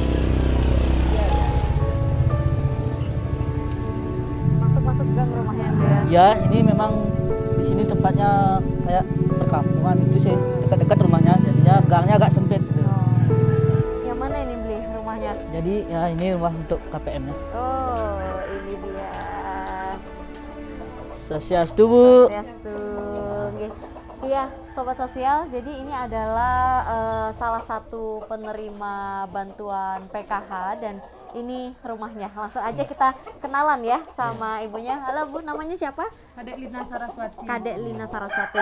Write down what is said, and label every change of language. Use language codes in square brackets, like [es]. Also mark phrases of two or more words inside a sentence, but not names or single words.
[id] Masuk gang rumahnya dia. Ya, ini memang di sini tempatnya kayak perkampungan itu sih, dekat-dekat rumahnya, jadinya gangnya agak sempit. Gitu. Oh. Yang mana ini Bli rumahnya? Jadi ya ini rumah untuk KPM-nya. Oh, ini dia. Swastiastu, Bu. Swastiastu. Iya, Sobat Sosial, jadi ini adalah salah satu penerima bantuan PKH dan ini rumahnya. Langsung aja kita kenalan ya sama ibunya. Halo Bu, namanya siapa? Kadek Lina Saraswati. Kadek Lina Saraswati.